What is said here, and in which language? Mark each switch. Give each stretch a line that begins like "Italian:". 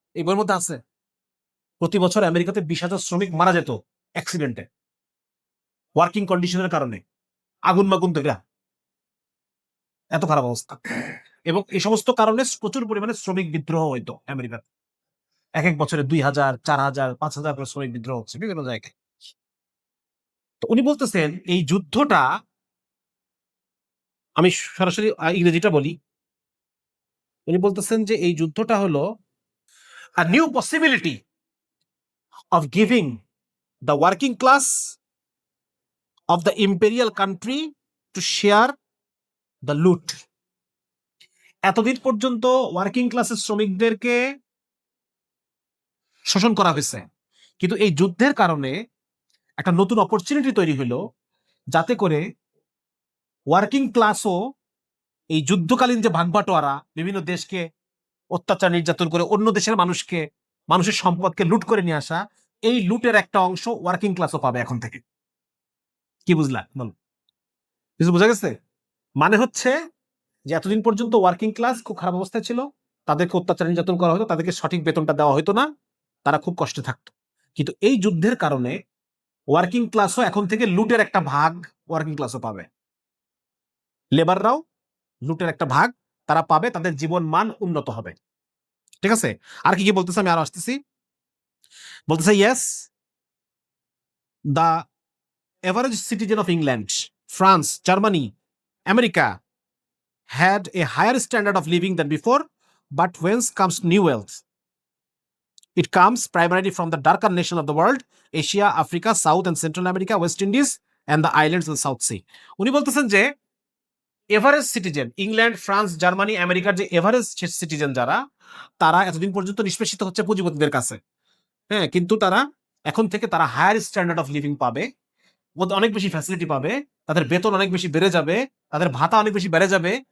Bangla: এই বইয়ের মধ্যে আছে, প্রতি বছর আমেরিকাতে 20,000 শ্রমিক মারা যেত অ্যাক্সিডেন্টে, ওয়ার্কিং কন্ডিশনের কারণে, আগুন মাগুন ধরে, এত খারাপ অবস্থা। এবং এই সমস্ত কারণে প্রচুর পরিমাণে শ্রমিক বিদ্রোহ হইতো আমেরিকাতে। এক এক বছরে 2,000, 4,000, 5,000 করে শ্রমিক বিদ্রোহ হচ্ছে বিভিন্ন জায়গায়। তো উনি বলতেছেন এই যুদ্ধটা, আমি সরাসরি ইংরেজিটা বলি, উনি বলতেছেন যে এই যুদ্ধটা হলো
English: a new possibility of giving the working class of the imperial country to share the loot.
Bangla: এতদিন পর্যন্ত ওয়ার্কিং ক্লাসের শ্রমিকদেরকে শোষণ করা হয়েছে, কিন্তু এই যুদ্ধের কারণে একটা নতুন অপরচুনিটি তৈরি হলো, যাতে করে ওয়ার্কিং ক্লাসও এই যুদ্ধকালীন যে ভাগবাটোয়ারা, বিভিন্ন দেশকে অত্যাচার নির্যাতন করে অন্য দেশের মানুষকে, মানুষের সম্পদকে লুট করে নিয়ে আসা, এই লুটের একটা অংশ ওয়ার্কিং ক্লাসও পাবে এখন থেকে। কি বুঝলা? বল, কিছু বোঝা গেছে? মানে হচ্ছে যে এতদিন পর্যন্ত ওয়ার্কিং ক্লাস খুব খারাপ অবস্থায় ছিল, তাদেরকে অত্যাচার নির্যাতন করা হতো, তাদেরকে সঠিক বেতনটা দেওয়া হতো না, তারা খুব কষ্টে থাকতো। কিন্তু এই যুদ্ধের কারণে ওয়ার্কিং ক্লাসও এখন থেকে লুটের একটা ভাগ ওয়ার্কিং ক্লাসও পাবে, লেবাররাও লুটের একটা ভাগ তারা পাবে, তাদের জীবন মান উন্নত হবে। ঠিক আছে? আর কি কি বলতেছে আমি আরো আসতেছি।
English: বলতেছে yes, the average citizen of England, France, Germany, America had a higher standard of living than before, but whence comes new wealth? It comes primarily from the darker nation of the world, Asia, Africa, South and Central America, West Indies, and the islands of the South Sea.
Bangla: উনি বলতেছেন যে average citizen, England, France, Germany, আমেরিকার যে average citizen যারা, তারা এতদিন পর্যন্ত নিষ্পেষিত হচ্ছে পুঁজিপতিদের কাছে, হ্যাঁ, কিন্তু তারা এখন থেকে তারা হায়ার স্ট্যান্ডার্ড অফ লিভিং পাবে, অনেক বেশি ফ্যাসিলিটি পাবে, তাদের বেতন অনেক বেশি বেড়ে যাবে, তাদের ভাতা অনেক বেশি বেড়ে যাবে,